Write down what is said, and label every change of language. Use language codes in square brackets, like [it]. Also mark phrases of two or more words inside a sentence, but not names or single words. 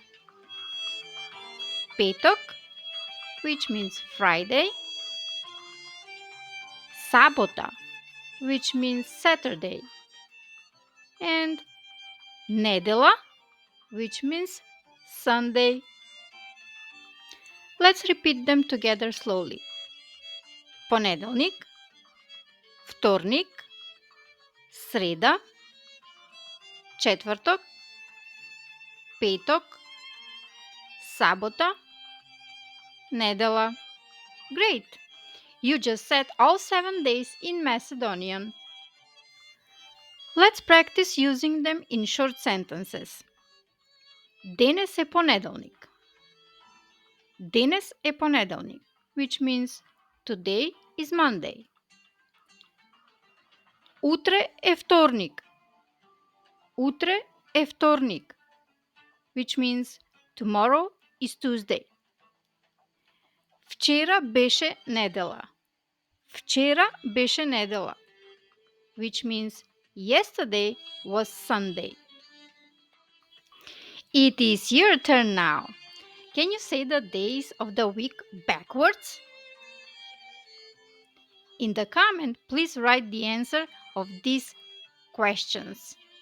[en] Петък, which means Friday. Sabota, which means Saturday. And Недела, which means Sunday. Let's repeat them together slowly. [mk] Понеделник, вторник, среда, четвъртък, петък, сабота, недела. [en] Great! You just said all 7 days in Macedonian. Let's practice using them in short sentences. [mk] Денес е понеделник. Денес е понеделник, [en] which means today is Monday. [mk] Утре е вторник. Утре е вторник, [en] which means tomorrow is Tuesday. [mk] Вчера беше недела. Вчера беше недела, [en] which means yesterday was Sunday. It is your turn now. Can you say the days of the week backwards? In the comment, please write the answer of these questions.